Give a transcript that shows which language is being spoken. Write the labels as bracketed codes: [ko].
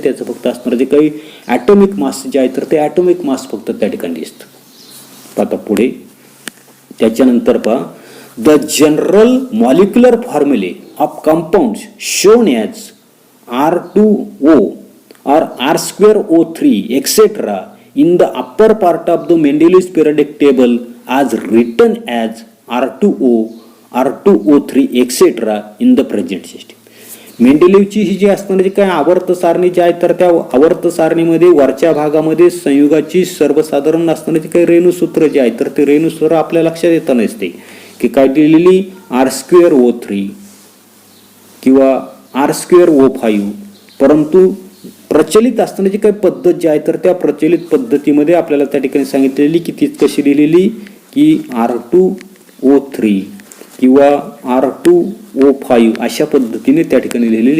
[mr] त्याचं फक्त असणारं जे काही ॲटॉमिक मास जे आहे तर ते ॲटॉमिक मास फक्त त्या ठिकाणी दिसतं. आता पुढे त्याच्यानंतर पहा [en] The general molecular formulae of compounds shown as R2O or R2O3 etc. in the upper part of the Mendeleev's periodic table as written as R2O, R2O3 etc. in the present system. [mr] मेंडेलिव्हची ही जी असणारी काय आवर्त सारणी जी आहे तर त्या आवर्त सारणीमध्ये वरच्या भागामध्ये संयुगाची सर्वसाधारण असणारी काही रेणुसूत्र जे आहे तर ते रेणुसूत्र आपल्या लक्षात येता नसते की काय दिलेली R2O3 किंवा R2O5 परंतु प्रचलित असणारी काही पद्धत जी आहे तर त्या प्रचलित पद्धतीमध्ये आपल्याला त्या ठिकाणी सांगितलेली की ती कशी दिलेली की R2O3 किंवा R2O5 अशा पद्धतीने त्या ठिकाणी लिहिलेली.